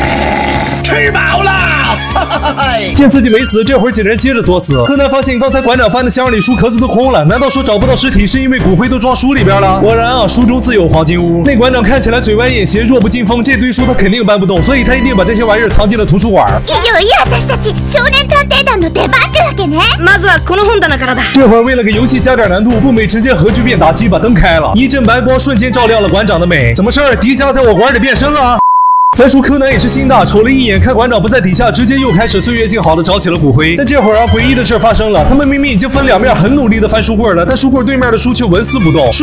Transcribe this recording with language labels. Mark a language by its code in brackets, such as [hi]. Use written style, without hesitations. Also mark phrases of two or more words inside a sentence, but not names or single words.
[zh] 吃饱了。见自己没死，这会儿几人接着作死。柯南发现刚才馆长翻的箱里书壳子都空了，难道说找不到尸体是因为骨灰都装书里边了？果然啊，书中自有黄金屋。那馆长看起来嘴歪眼斜，弱不禁风，这堆书他肯定搬不动，所以他一定把这些玩意儿藏进了图书馆。 [ja] 私たち少年探偵団の出番ってわけね。まずはこの本棚からだ。 [zh] 这会儿为了给游戏加点难度，步美直接核聚变打机把灯开了，一阵白光瞬间照亮了馆长的美。怎么事儿？迪迦在我馆里变身了？再说柯南也是心大，瞅了一眼，看馆长不在底下，直接又开始岁月静好的找起了骨灰。但这会儿啊，诡异的事发生了，他们明明已经分两面，很努力的翻书柜了，但书柜对面的书却纹丝不动。